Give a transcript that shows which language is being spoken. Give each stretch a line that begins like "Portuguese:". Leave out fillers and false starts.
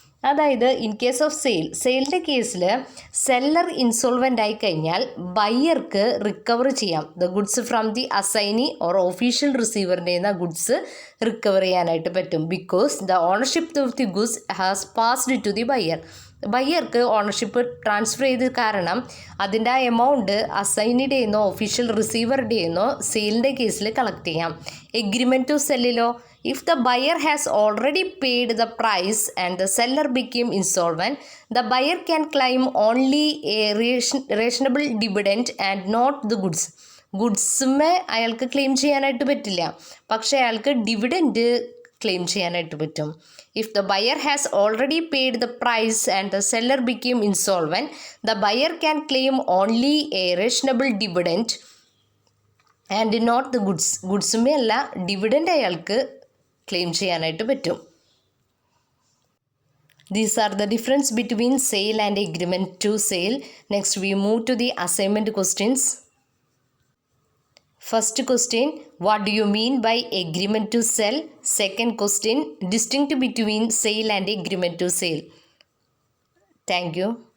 Malayalam: അതായത് in case of സെയിലിൻ്റെ കേസിൽ seller ഇൻസോൾവൻ്റ് ആയി കഴിഞ്ഞാൽ ബയ്യർക്ക് റിക്കവർ ചെയ്യാം
English: the goods from the assignee or
Malayalam: official റിസീവറിൻ്റെ നിന്ന് ഗുഡ്സ് റിക്കവർ ചെയ്യാനായിട്ട് പറ്റും.
English: because the ownership of the goods has passed to the
Malayalam: ബയ്യർക്ക് ownership transfer ചെയ്ത് കാരണം അതിൻ്റെ ആ എമൗണ്ട് അസൈനിയുടെ നിന്നോ ഒഫീഷ്യൽ റിസീവറുടെ നിന്നോ സെയിലിൻ്റെ കേസിൽ കളക്ട് ചെയ്യാം.
English: Agreement to സെല്ലിലോ, if the buyer has already paid the price and the seller became insolvent, the buyer can claim only a reasonable dividend and not the goods.
Malayalam: ഗുഡ്സുമേ അയാൾക്ക് claim ചെയ്യാനായിട്ട് പറ്റില്ല, പക്ഷേ അയാൾക്ക് dividend claim ചെയ്യാനായിട്ട് പറ്റും.
English: If the buyer has already paid the price and the seller became insolvent, the buyer can claim only a reasonable dividend and not the goods.
Malayalam: ഗുഡ്സുമേ അല്ല, dividend അയാൾക്ക് claim ചെയ്യാനായിട്ട് പറ്റും.
English: These are the difference between sale and agreement to sale. Next we move to the assignment questions. First question, what do you mean by agreement to sell? Second question, distinct between sale and agreement to sale. Thank you.